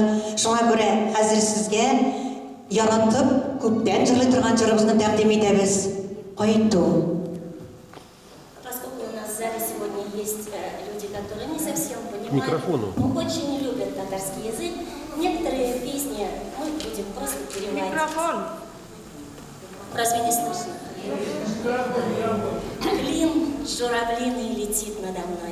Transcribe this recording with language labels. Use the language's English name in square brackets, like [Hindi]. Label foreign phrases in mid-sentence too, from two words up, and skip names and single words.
[Tatar] Шуңа күрә хәзер сезгә яратып, күптән җырлый торган җырыбызны тәкъдим итәбез. Кайту. [Russian] Поскольку у нас в зале сегодня есть люди, которые не совсем понимают, но очень любят татарский язык, некоторые песни мы будем просто переводить. Микрофон! Разве не слышно? Клин журавлиный летит надо мной.